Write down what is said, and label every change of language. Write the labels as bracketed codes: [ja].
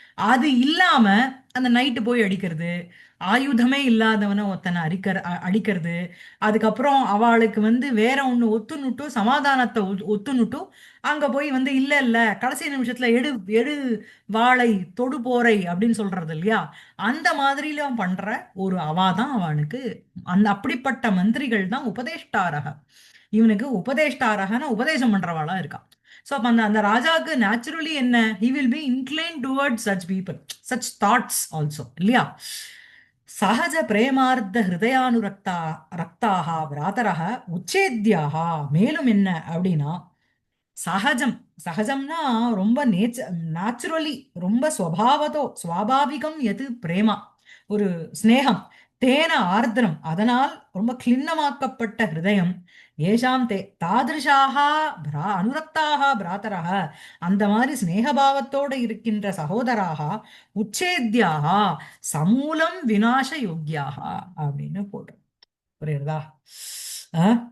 [ta] அது இல்லாம அந்த நைட்டு போய் அடிக்கிறது, ஆயுதமே இல்லாதவனை ஒருத்தனை அடிக்கிறது, அதுக்கப்புறம் அவளுக்கு வந்து வேற ஒண்ணு ஒத்துணுட்டும், சமாதானத்தை ஒத்துணுட்டும் அங்க போய் வந்து இல்ல இல்ல கடைசி நிமிஷத்துல எடு எடு வாளை தொடு போரை அப்படின்னு சொல்றது இல்லையா? அந்த மாதிரிலாம் பண்ற ஒரு அவாதான் அவனுக்கு, அந்த அப்படிப்பட்ட மந்திரிகள் தான் உபதேஷ்டாரக. இவனுக்கு உபதேஷ்டாரகன உபதேசம் பண்றவாளா இருக்கா. சோ அப்ப அந்த அந்த ராஜாவுக்கு நேச்சுரலி என்ன, [en] he will be inclined towards such people, such thoughts also [ta] இல்லையா? [sa] சகஜ பிரேமார்த்த ஹிருதயானுரக்தா ரக்தாக பிராதரக உச்சேத்யாக. [ta] மேலும் என்ன அப்படின்னா, சகஜம், சகஜம்னா ரொம்ப நேச்சுரலி ரொம்ப சுவாபாவிகம் எது பிரேமா, ஒரு ஸ்நேகம், தேன ஆர்திரம், அதனால் ரொம்ப கிளின்னமாக்கப்பட்ட ஹிருதயம், [sa] ஏஷாம் தாதிருஷாக அனுரக்தாக பிராத்தராக, [ta] அந்த மாதிரி ஸ்நேகபாவத்தோடு இருக்கின்ற சகோதராக [sa] உச்சேத்யாக சமூலம் விநாச யோக்கியாக [ta] அப்படின்னு போடுறோம். புரியுறதா? ஆ?